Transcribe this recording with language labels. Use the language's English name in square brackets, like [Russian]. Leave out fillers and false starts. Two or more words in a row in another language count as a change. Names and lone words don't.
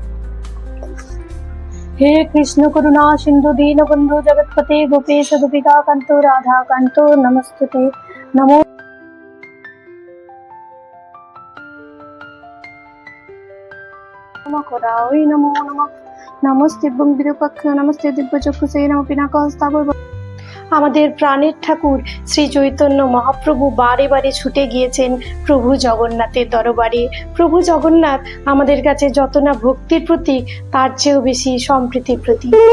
[Sanskrit] हे कृष्ण करुणा सिंधु दीन बंधु जगतपते गोपेश गोपिका कांतो राधा कांतो नमस्ते नमो नमः करावै नमो नमः। नमस्ते विरूपाक्ष नमस्ते दिव्यचक्षुषे नमः पिनाकहस्तावै। [Bangla] আমাদের প্রাণের ঠাকুর শ্রী চৈতন্য মহাপ্রভু বারে বারে ছুটে গিয়েছেন প্রভু জগন্নাথের দরবারে। প্রভু জগন্নাথ আমাদের কাছে যত না ভক্তির প্রতীক, তার চেয়েও বেশি সম্প্রীতির প্রতীক।